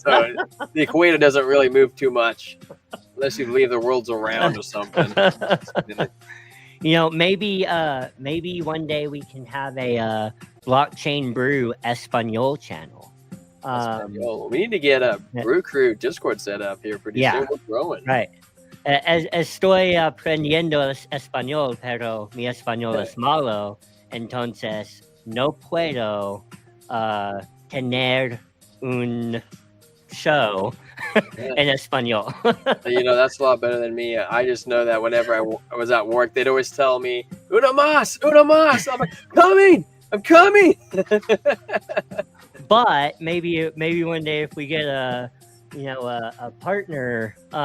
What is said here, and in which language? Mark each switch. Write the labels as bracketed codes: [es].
[en] So the equator doesn't really move too much, unless you leave the worlds around or something. Maybe one day we can have a blockchain brew Espanol channel. We need to get a Brew Crew Discord set up here pretty soon. We're growing. Right. [es] Estoy aprendiendo español, pero mi español es malo, entonces no puedo tener un show en español. [en] That's a lot better than me. I just know that whenever I was at work, they'd always tell me, [es] "Una más, una más." [en] I'm like, I'm coming. But maybe one day if we get a partner.